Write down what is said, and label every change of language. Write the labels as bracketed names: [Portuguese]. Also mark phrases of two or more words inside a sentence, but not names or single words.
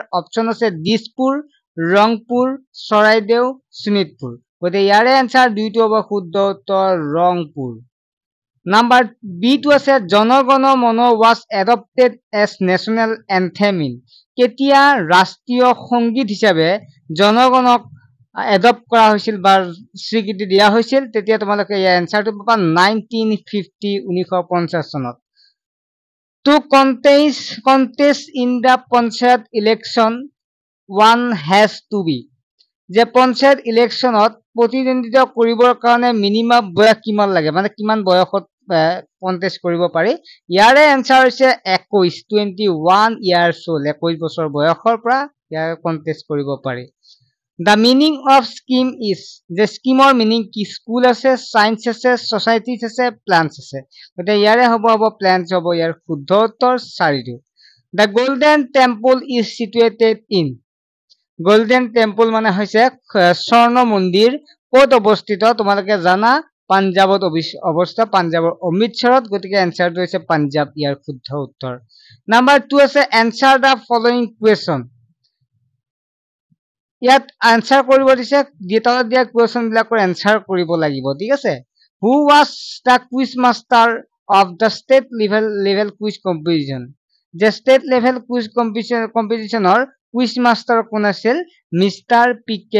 [Assamese] অপচন আছে দিছপুৰ ৰংপুৰ চৰাইদেউ শোণিতপুৰ গতিকে ইয়াৰে এনসাৰ দুইটো হ'ব শুদ্ধ উত্তৰ ৰংপুৰ নাম্বাৰ বি টো আছে জনগণ মন [English] was adopted as national anthem in [Assamese] কেতিয়া ৰাষ্ট্ৰীয় সংগীত হিচাপে জনগণক এডপ্ট কৰা হৈছিল বা স্বীকৃতি দিয়া হৈছিল তেতিয়া তোমালোকে ইয়াৰ এনসাৰটো পাবা 1950 চনত [English] To contest in the panchayat election one has to be [Assamese] যে পঞ্চায়ত ইলেকশনত প্ৰতিদ্বন্দ্বিতা কৰিবৰ কাৰণে মিনিমাম বয়স কিমান লাগে মানে কিমান বয়সত কন্টেস্ট কৰিব পাৰি ইয়াৰে এনসাৰ হৈছে 21 [English] years old [Assamese] 21 বছৰ বয়সৰ পৰা ইয়াৰ কন্টেস্ট কৰিব পাৰি [English] The meaning of scheme is [Assamese] যে স্কিমৰ মিনিং কি স্কুল আছে সায়েন্স আছে সোসাইটিজ আছে প্লান্টস আছে গতে ইয়াৰে হ'ব প্লান্টস হ'ব ইয়াৰ শুদ্ধ উত্তৰ 4টো [English] The golden temple is situated in golden temple [Assamese] মানে হৈছে স্বৰ্ণ মন্দিৰ ক'ত অৱস্থিত তোমালোকে জানা পাঞ্জাবত অৱস্থিত পাঞ্জাবৰ অমৃতসৰত গতিকে এনসাৰটো হৈছে পাঞ্জাব ইয়াৰ শুদ্ধ উত্তৰ নাম্বাৰ 2 আছে [English] answer the following question [Assamese] ইয়াত আনসাৰ কৰিব দিছে তলত দিয়া কুৱেশ্যন বিলাকৰ এনসাৰ কৰিব লাগিব ঠিক আছে [English] who was the quiz master of the state level quiz competition [Assamese] যে [English] state level quiz competitionৰ quiz master [Assamese] কোন আছিল মিষ্টাৰ পি.কে.